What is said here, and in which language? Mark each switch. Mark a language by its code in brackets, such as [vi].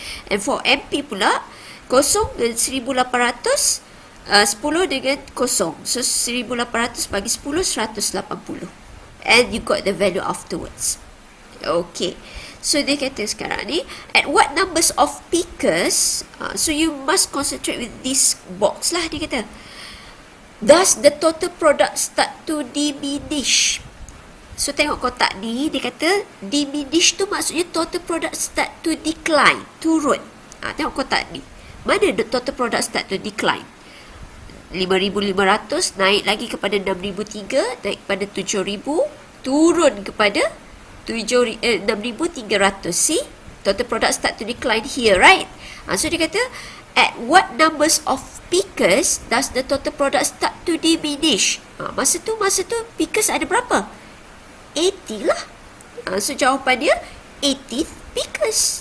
[ms] And for MP pula, kosong dengan 1800, 10 dengan kosong. So, 1800 bagi 10, 180. [en] And you got the value afterwards. Okay. So, [ms] dia kata sekarang ni, [en] at what numbers of pickers, so you must concentrate with this box lah, [ms] dia kata. [en] Does the total product start to diminish? [ms] So, tengok kotak ni, dia kata, diminish tu maksudnya [en] total product start to decline, [ms] turun. Tengok kotak ni. [en] Mana the total product start to decline? [ms] 5,500, naik lagi kepada 6,300, naik kepada 7,000, turun kepada 6,300. [en] See? Total product start to decline here, right? So, [ms] dia kata, [en] at what numbers of pickers does the total product start to diminish? [ms] Masa tu, pickers ada berapa? 80 lah. So, jawapan dia, 80th pickers.